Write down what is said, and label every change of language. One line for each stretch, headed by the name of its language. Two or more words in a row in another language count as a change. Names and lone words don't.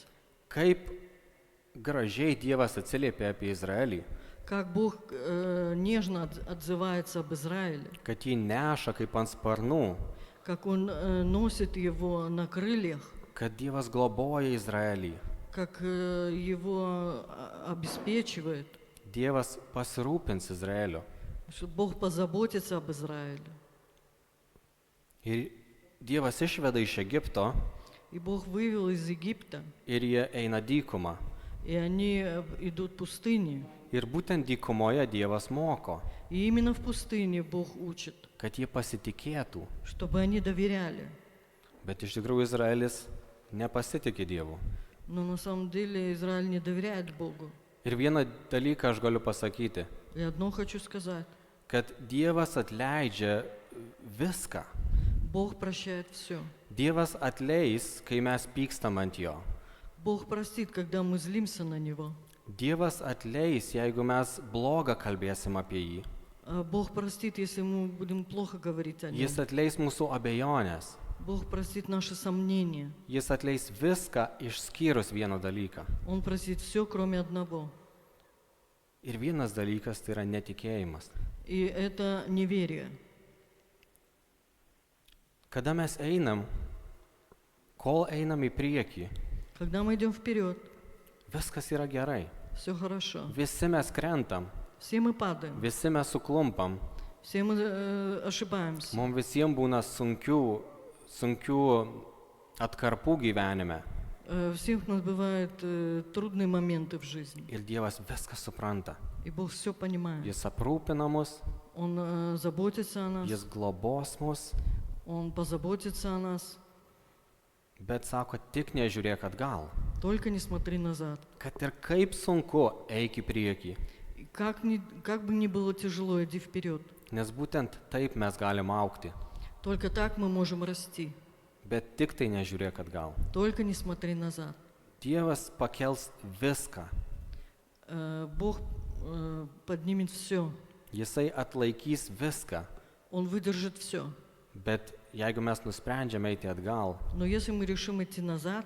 Lithuanian: kaip gražiai Dievas atsiliepia apie Izraelį,
Russian: Как Бог нежно отзывается об Израиле.
Lithuanian: kad jį neša kaip ant sparnų,
Russian: Как Он носит его на крыльях.
Lithuanian: kad Dievas globoja Izraelį.
Russian: Как его обеспечивает.
Lithuanian: Dievas pasirūpins Izraeliu.
Russian: Что Бог позаботится об Израиле.
Lithuanian: Ir Dievas išveda iš Egipto
Russian: И Бог вывел из Египта.
Lithuanian: ir jie eina dykumą.
Russian: И они идут в пустыне.
Lithuanian: Ir būtent dykumoje Dievas moko,
Russian: И именно в пустыне Бог учит,
Lithuanian: kad jie pasitikėtų.
Russian: чтобы они доверяли.
Lithuanian: Bet iš tikrųjų Izraelis nepasitikė Dievu.
Russian: Но на самом деле Израиль не доверяет Богу.
Lithuanian: Ir vieną dalyką aš galiu pasakyti,
Russian: И одно хочу сказать.
Lithuanian: kad Dievas atleidžia viską.
Russian: Бог прощает все.
Lithuanian: Dievas atleis, kai mes pykstam ant jo.
Russian: Бог простит, когда мы злимся на Него.
Lithuanian: Dievas atleis, jeigu mes blogą kalbėsim apie jį.
Russian: Бог простит, если мы будем плохо говорить о Нем.
Lithuanian: Jis atleis mūsų abejonės.
Russian: Бог простит наши сомнения.
Lithuanian: Jis atleis viską išskyrus vieną dalyką.
Russian: Он простит все, кроме одного.
Lithuanian: Ir vienas dalykas tai yra netikėjimas.
Russian: И это неверие.
Lithuanian: Kada mes einam, kol einam į priekį,
Russian: Когда мы идем вперед,
Lithuanian: viskas yra gerai.
Russian: все хорошо.
Lithuanian: Visi mes krentam,
Russian: Все мы падаем,
Lithuanian: visi mes suklumpam,
Russian: все мы ошибаемся.
Lithuanian: mums visiems būna sunkių atkarpų gyvenime.
Russian: Всех у нас бывают трудные моменты в жизни.
Lithuanian: Ir Dievas viską supranta.
Russian: И Бог все понимает.
Lithuanian: Jis aprūpina mus,
Russian: Он заботится о нас,
Lithuanian: jis globos mus,
Russian: Он позаботится о нас.
Lithuanian: bet sako, tik nežiūrėk atgal.
Russian: Только не смотри назад.
Lithuanian: Kad ir kaip sunku, eik į priekį.
Russian: И как бы ни было тяжело, иди вперед.
Lithuanian: Nes būtent taip mes galim augti.
Russian: Только так мы можем расти.
Lithuanian: Bet tik tai nežiūrėk atgal.
Russian: Только не смотри назад.
Lithuanian: Dievas pakels viską.
Russian: Бог поднимет все.
Lithuanian: Jisai atlaikys viską.
Russian: Он выдержит все.
Lithuanian: Bet jeigu mes nusprendžiame eiti atgal,
Russian: Но если мы решим идти назад,